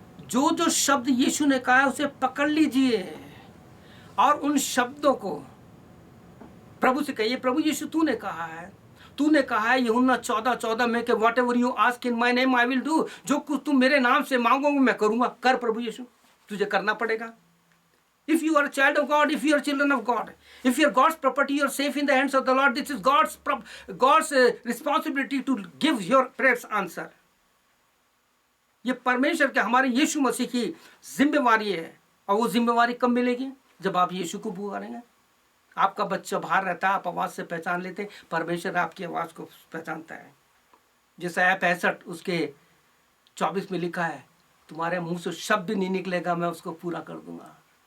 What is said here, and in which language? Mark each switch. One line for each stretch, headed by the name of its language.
Hindi: जो जो शब्द यीशु ने कहा है उसे पकड़ लीजिए और उन शब्दों को प्रभु से कहिए, प्रभु यीशु तूने कहा है यूहन्ना 14:14 में कि
English: whatever you ask in my name I will do,
Hindi: जो कुछ तुम मेरे नाम से मांगोगे मैं करूंगा। कर प्रभु यीशु, तुझे करना पड़ेगा।
English: If you are a child of God, if you are children of God, if you are God's property, you are safe in the hands of the Lord. This is God's responsibility to give your prayers answer.
Hindi: ये परमेश्वर के हमारे यीशु मसीह की जिम्मेवारी है। और वो जिम्मेवारी कब मिलेगी? जब आप यीशु को पुकारेंगे। आपका बच्चा बाहर रहता है, आप आवाज़ से पहचान लेते हैं, परमेश्वर आपकी आवाज़ को पहचानता है। जैसे आया 65 उसके 24 में लिखा है, तुम्हारे मुंह से शब्द नहीं निकलेगा, मैं उसको पूरा कर दूंगा।